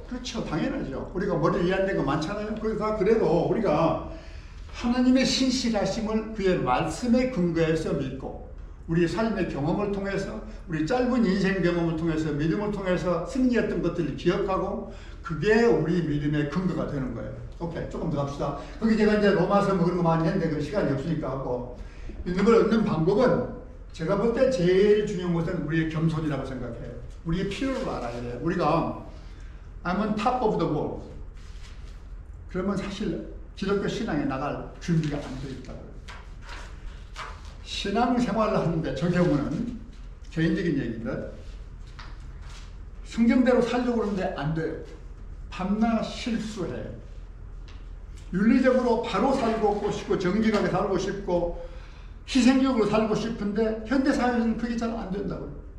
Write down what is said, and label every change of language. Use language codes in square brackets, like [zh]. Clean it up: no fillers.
[ko] 그렇죠, 당연하죠. 우리가 머리를 이해하는 거 많잖아요. 그래도 우리가 하나님의 신실하심을 그의 말씀에 근거해서 믿고 우리 삶의 경험을 통해서 우리 짧은 인생 경험을 통해서 믿음을 통해서 승리했던 것들을 기억하고 그게 우리 믿음의 근거가 되는 거예요. 오케이, 조금 더 갑시다. 거기 제가 이제 로마서 뭐 그런 거 많이 했는데 그 시간이 없으니까 하고, 믿음을 얻는 방법은 제가 볼 때 제일 중요한 것은 우리의 겸손이라고 생각해요. 우리의 필요를 알아야 돼요. 우리가 [en] I'm on top of the world. [ko] 그러면 사실 기독교 신앙에 나갈 준비가 안 돼 있다고요. 신앙 생활을 하는데 저 경우는 개인적인 얘기인데 성경대로 살려고 그러는데 안 돼요. 밤낮 실수해요. 윤리적으로 바로 살고 싶고 정직하게 살고 싶고 희생적으로 살고 싶은데 현대사회에서는 그게 잘 안 된다고요.